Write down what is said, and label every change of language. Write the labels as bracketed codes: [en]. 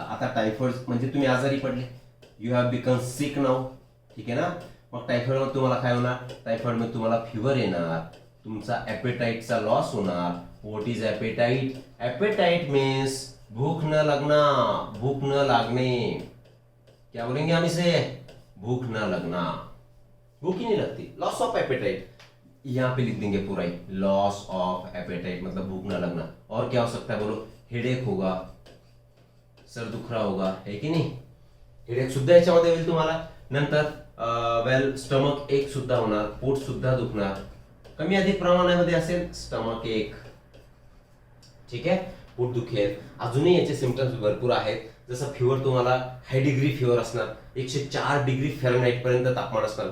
[mr] आता टायफॉइड म्हणजे तुम्ही आजारी पडले, [en] You have become sick now. [mr] ठीक आहे ना. मग टायफॉइड मध्ये तुम्हाला काय होणार, टायफॉइड मध्ये तुम्हाला फिवर येणार, तुमचा ॲपेटाईटचा लॉस होणार. [en] What is appetite. Appetite means [hi] भूख न लगना, [mr] भूख न लागणे. [hi] क्या बोलेंगे हम इसे, भूख न लगना, भूख ही नहीं लगती. लॉस ऑफ एपेटाइट, यहाँ पे लिख देंगे पूरा ही, लॉस ऑफ एपेटाइट मतलब भूख न लगना. और क्या हो सकता है बोलो, हेडेक होगा, सर दुख रहा होगा, है की नहीं. [mr] हेडेक सुद्धा याच्यामध्ये होईल तुम्हाला. नंतर स्टमक एक सुद्धा होणार, पोट सुद्धा दुखणार, कमी अधिक प्रमाणामध्ये असेल स्टमक एक. ठीक आहे, पोट दुखेल. अजूनही याचे सिम्पटम्स भरपूर आहेत. जसं फिवर तुम्हाला हाय डिग्री फिवर असणार, 104 डिग्री फॅरनहाइट पर्यंत तापमान असणार.